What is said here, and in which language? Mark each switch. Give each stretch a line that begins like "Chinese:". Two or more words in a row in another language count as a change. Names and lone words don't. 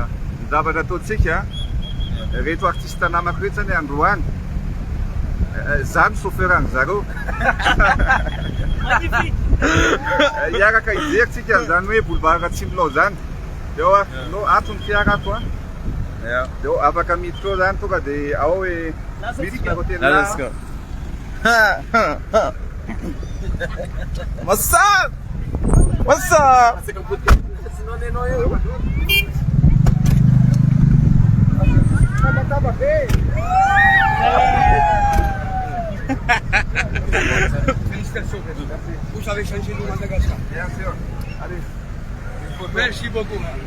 Malagasy: Ny zavatra ataontsika reto artiste namako reto zany androany zany chauffeuran zareo iaraka hijery tsika zany hoe boulevard Tsimilao zany eo antony fiara ato eo afaka miditra ao zany tonga dia ao hoe miditra hôtel
English: What's up? What's up?
French: Vous avez changé le Madagascar. Bien sûr. Allez. Merci beaucoup.